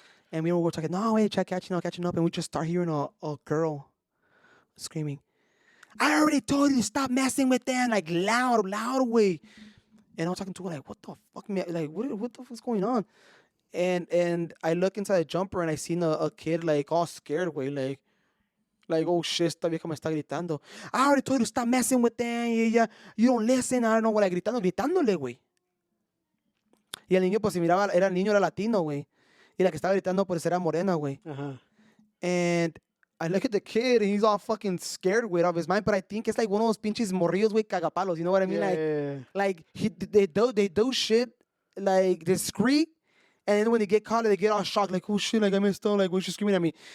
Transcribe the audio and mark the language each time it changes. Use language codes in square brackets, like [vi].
[en] And we were talking, no, wait, catching up. And we just start hearing a girl screaming, I already told you to stop messing with them, like loud way. And I was talking to her like, what the fuck, man? Like, what the fuck's going on? And I look inside the jumper and I seen a kid like all scared way, like, oh shit, [es] esta vieja me está gritando. [en] I already told you to stop messing with them. Yeah, you don't listen. I don't know what, like, [es] gritándole, [en] güey. [es] Y el niño, pues, si miraba, el niño era latino, güey. Y la que estaba gritando, pues, era morena, güey. Uh-huh. [en] And I look at the kid, and he's all fucking scared, güey, of his mind. But I think it's like one of those [es] pinches morrillos, güey, cagapalos. [en] You know what I mean? Yeah. Like they do shit, like, discreet. And then when they get caught, they get all shocked, like, oh shit, like, I messed up, like, what's she screaming at me?